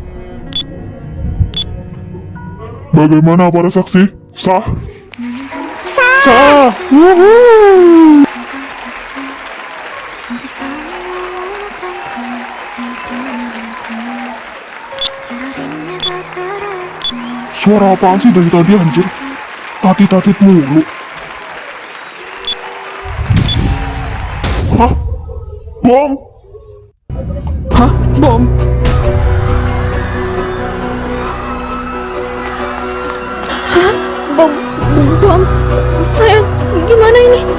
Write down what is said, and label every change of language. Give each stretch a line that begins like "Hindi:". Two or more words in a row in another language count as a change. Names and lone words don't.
Indonesian: Bagaimana para saksi? Sah? Sah! Wuhuu!
Korean: 온 세상이 너무나 깜깜해 내 밤을 보내 차라리 내가 살아있으면
Indonesian: Suara apaan sih dari tadi anjir? Tatit-tatit mulu. Hah? Bom? Hah? Bom? Bom, sayang, gimana ini?